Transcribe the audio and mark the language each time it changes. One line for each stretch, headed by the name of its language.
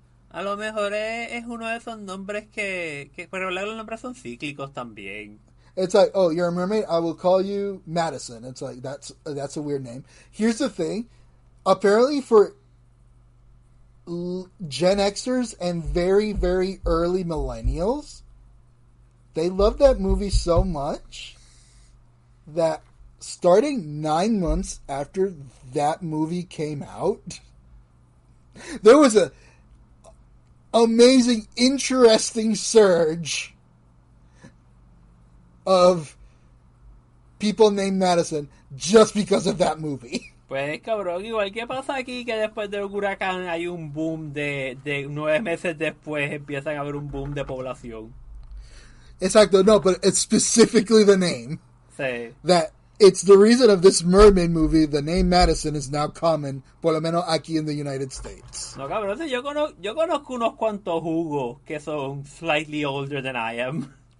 Spanish: A lo mejor es uno de esos nombres que pero los nombres son cíclicos también.
English: It's like, oh, you're a mermaid, I will call you Madison. It's like, that's a weird name. Here's the thing. Apparently for Gen Xers and very, very early millennials, they love that movie so much that starting 9 months after that movie came out, there was a amazing, interesting surge of people named Madison just because of that movie.
Spanish: Pues cabrón, igual que pasa aquí que después del huracán hay un boom de 9 meses después empiezan a haber un boom de población. Exacto,
English: no, but it's specifically the name.
Spanish: Sí.
English: That It's the reason of this mermaid movie. The name Madison is now common,
Spanish: por lo menos aquí
English: in the United States.
Spanish: No, cabrón, yo conozco unos cuantos jugos que son
English: slightly older than I am.